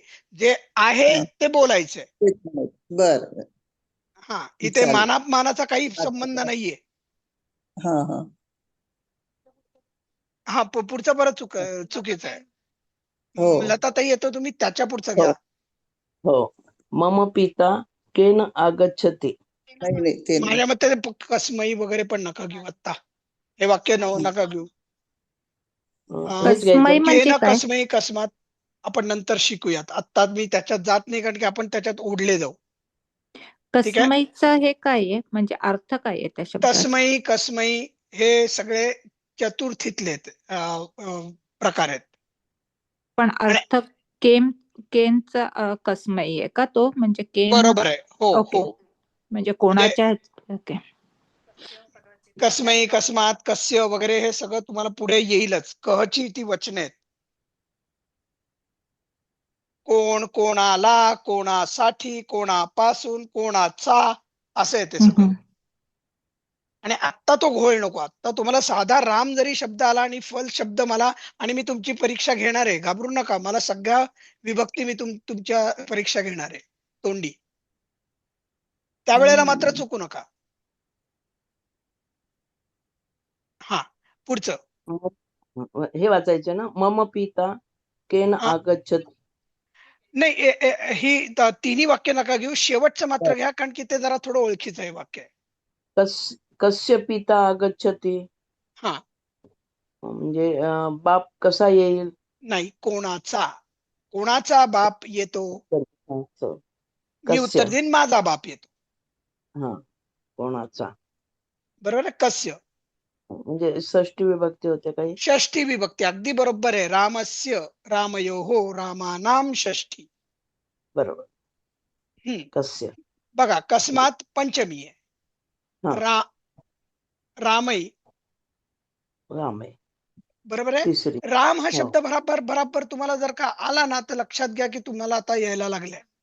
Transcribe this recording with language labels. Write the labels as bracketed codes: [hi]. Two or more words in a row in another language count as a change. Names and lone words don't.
[mr] जे आहे ते बोलायचंय. बर हा इथे चालेल. मानाचा काही संबंध नाहीये. हा हा हा पुढचं बरं चुकीचं आहे. हो लताताई येतो तुम्ही त्याच्या पुढचं हो घ्या. हो. [sa] मम पिता केन आगच्छति? [mr] नाही नाही ते नाही. माझ्या मते कसमई वगैरे पण नका घेऊ आता. हे वाक्य नका घेऊ. हेच घ्यायचं. कसमई म्हणजे केन काय? [sa] कसमई कस्मात [mr] आपण नंतर शिकूयात. आता मी त्याच्यात जात नाही कारण की आपण त्याच्यात ओढले जाऊ. ठीक आहे. कसमईचं हे काय आहे म्हणजे अर्थ काय आहे त्या शब्दाचा? [sa] तस्मै कसमै [mr] हे सगळे चतुर्थीतले प्रकार आहेत. पण आणि अर्थ केनचा कसमई आहे का तो म्हणजे केन? बरोबर आहे. हो ओके. हो म्हणजे म्हणजे कोणाच्या ओके. [sa] कसमै कस्मात कस्य [mr] वगैरे हे सगळं तुम्हाला पुढे येईलच. कहची ती वचने आहेत. कोण कोणाला कोणासाठी कोणापासून कोणाचा असं येते सगळं. आणि आत्ता तो घोळ नको. आत्ता तुम्हाला साधा राम जरी शब्द आला आणि फल शब्द मला आणि मी तुमची परीक्षा घेणार आहे. घाबरू नका. मला सगळ्या विभक्ती मी तुमच्या परीक्षा घेणार आहे तोंडी. त्यावेळेला मात्र चुकू नका. हा पुढचं हे वाचायचं ना. [sa] मम पिता केन [mr] हा आगच्छति? नाही ही तिन्ही वाक्य नका घेऊ. शेवटचं मात्र घ्या कारण की ते जरा थोडं ओळखीचं आहे वाक्य आहे. [sa] कस्य पिता आगच्छति? [mr] हा म्हणजे बाप कसा येईल? नाही कोणाचा बाप येतो. मी कस्य. उत्तर देईन माझा बाप येतो. हा कोणाचा. बरोबर आहे. कस्य म्हणजे षष्टी विभक्ती होते काही. षष्ठी विभक्ती अगदी बरोबर आहे. [sa] रामस्य रामयोहो रामानाम षष्ठी. [mr] बरोबर. कस्य. बघा कस्मात पंचमी आहे. हा रामई राम आहे बरोबर आहे. तिसरी. राम हा हो. शब्द बराबर तुम्हाला जर का आला ना तर लक्षात घ्या की तुम्हाला आता यायला लागलाय.